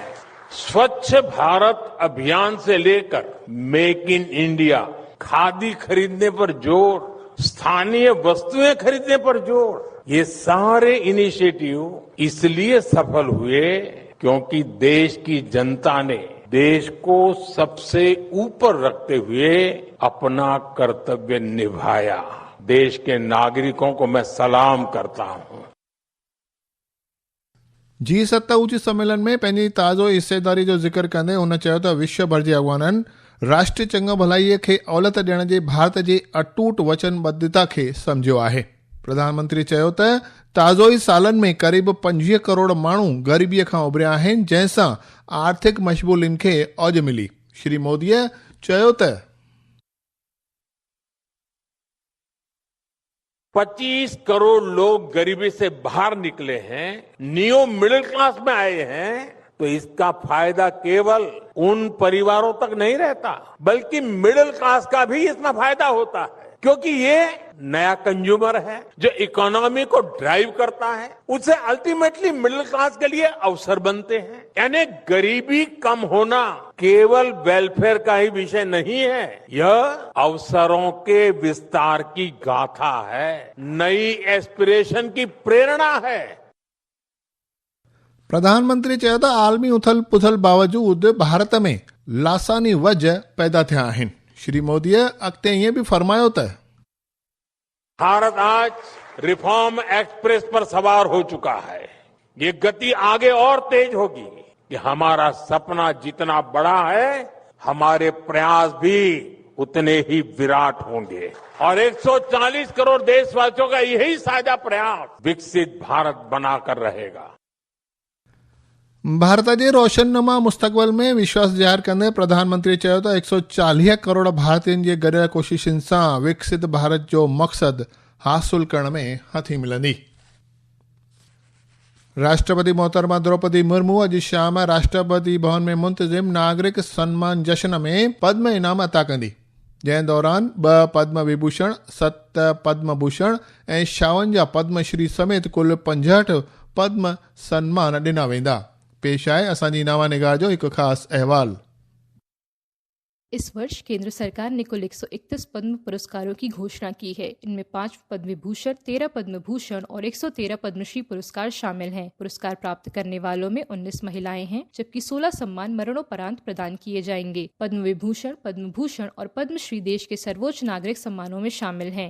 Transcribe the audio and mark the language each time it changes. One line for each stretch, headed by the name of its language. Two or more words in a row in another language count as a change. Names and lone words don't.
Hindi: स्वच्छ भारत अभियान से लेकर मेक इन इंडिया, खादी खरीदने पर जोर, स्थानीय वस्तुएं खरीदने पर जोर, ये सारे इनिशिएटिव इसलिए सफल हुए क्योंकि देश की जनता ने देश को सबसे ऊपर रखते हुए अपना कर्तव्य निभाया। देश के नागरिकों को मैं सलाम करता हूं।
Sindhi: G7 उच्च सम्मेलन में पंहिंजी ताज़ो हिस्सेदारी जो ज़िक्र कंदे हुन चयो त विश्व भर जे अॻवाननि राष्ट्रीय चंग भलाईअ खे औलत ॾियण जे भारत जे अटूट वचनबद्धता खे सम्झियो आहे। प्रधानमंत्री चयो त ताज़ो ई सालनि में क़रीब 25 करोड़ माण्हू ग़रीबीअ खां उभरिया आहिनि, जंहिंसां आर्थिक मशगूलियुनि खे औज मिली। श्री मोदीअ चयो त
Hindi: 25 करोड़ लोग गरीबी से बाहर निकले हैं,
English: neo middle class
Hindi: में आए हैं, तो इसका फायदा केवल उन परिवारों तक नहीं रहता, बल्कि
English: middle class
Hindi: का भी इसमें फायदा होता है, क्योंकि ये नया कंज्यूमर है जो इकोनॉमी को ड्राइव करता है। उससे अल्टीमेटली
English: middle class
Hindi: के लिए अवसर बनते हैं। यानी गरीबी कम होना केवल वेलफेयर का ही विषय नहीं है, यह अवसरों के विस्तार की गाथा है, नई एस्पिरेशन की प्रेरणा है।
Sindhi: प्रधानमंत्री चयो त आलमी उथल पुथल बावजूद भारत में लासानी वज पैदा थिया आहिनि। श्री मोदीअ अॻिते ईअं बि फरमायो त
Hindi: भारत आज
English: reform express
Hindi: पर सवार हो चुका है। ये गति आगे और तेज होगी कि हमारा सपना जितना बड़ा है, हमारे प्रयास भी उतने ही विराट होंगे। और 140 करोड़ देशवासियों का यही साझा प्रयास विकसित भारत बनाकर रहेगा।
Sindhi: भारत जे रोशननुमा मुस्तक़बिल में विश्वास ज़ाहिर कंदे प्रधानमंत्री चयो त 140 करोड़ भारतीयनि जे गॾियल कोशिशुनि सां विकसित भारत जो मक़सदु हासिल करण में हथी मिलंदी। राष्ट्रपति मोहतरमा द्रौपदी मुर्मू अॼु शाम राष्ट्रपति भवन में मुंतज़िम नागरिक सम्मान जश्न में पद्म इनाम अता कंदी, जंहिं दौरान 2 पद्म विभूषण, 7 पद्म भूषण ऐं 56 पद्मश्री समेत कुल 65 पद्म सम्मान ॾिना वेंदा। पेश आहे असांजी नवा निगाह जो हिकु ख़ासि अहवालु।
Hindi: इस वर्ष केंद्र सरकार ने कुल 131 पद्म पुरस्कारों की घोषणा की है। इनमें 5 पद्म विभूषण, 13 पद्म भूषण और 113 पद्मश्री पुरस्कार शामिल हैं। पुरस्कार प्राप्त करने वालों में 19 महिलाएं हैं, जबकि 16 सम्मान मरणोपरांत प्रदान किए जाएंगे। पद्म विभूषण, पद्म भूषण और पद्मश्री देश के सर्वोच्च नागरिक सम्मानों में शामिल हैं।